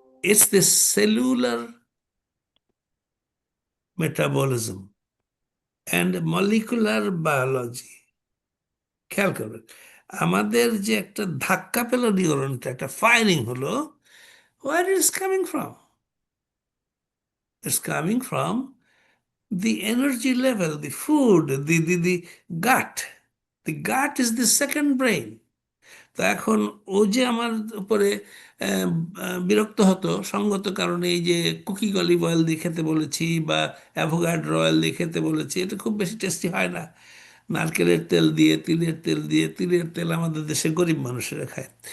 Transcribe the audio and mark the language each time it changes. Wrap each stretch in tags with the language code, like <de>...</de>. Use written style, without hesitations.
<en>It's the cellular metabolism and molecular biology.</en> <bn>খেয়াল করবেন, আমাদের যে একটা ধাক্কা পেল নিউরনটা, একটা ফায়ারিং হলো,</bn> <en>where is coming from? It's coming from the energy level, the food, the gut. The gut is the second brain.</en> <bn>তো এখন ও যে আমার উপরে বিরক্ত হতো সঙ্গত কারণে, এই যে কুকি অলিভ অয়েল দিয়ে খেতে বলেছি বা অ্যাভোকাডো অয়েল দিয়ে খেতে বলেছি, এটা খুব বেশি টেস্টি হয় না। নারকেলের তেল দিয়ে, তিলের তেল আমাদের দেশে গরিব মানুষেরা খায়।</bn>